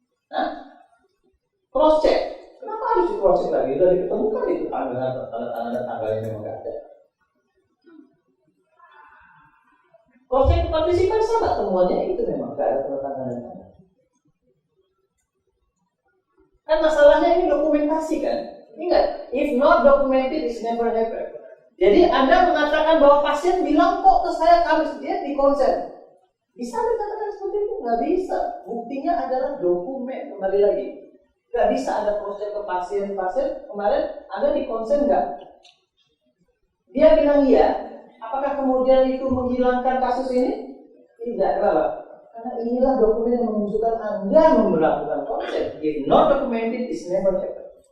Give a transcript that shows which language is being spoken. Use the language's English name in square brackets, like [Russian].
[Indonesian] Nah, cross check. Kenapa harus di cross check lagi? Sudah diketemukan itu tanda tangan dan tanggalnya memang nggak ada. Cross check partisipan sama temuannya itu memang nggak ada tanda tangan dan tanggal. Kan masalahnya ini dokumentasi kan? Ingat, [English] if not documented is never happen. [Indonesian] Jadi Anda mengatakan bahwa pasien bilang kok ke saya Kamis dia di konsen. Bisa dikatakan seperti itu? Nggak bisa. Buktinya adalah dokumen. Kembali lagi, nggak bisa ada proses ke pasien kemarin Anda di konsen nggak? Dia bilang iya. Apakah kemudian itu menghilangkan kasus ini? Tidak, kenapa? Karena inilah dokumen yang menunjukkan Anda memperlakukan konsen. [English] If not documented is never happen.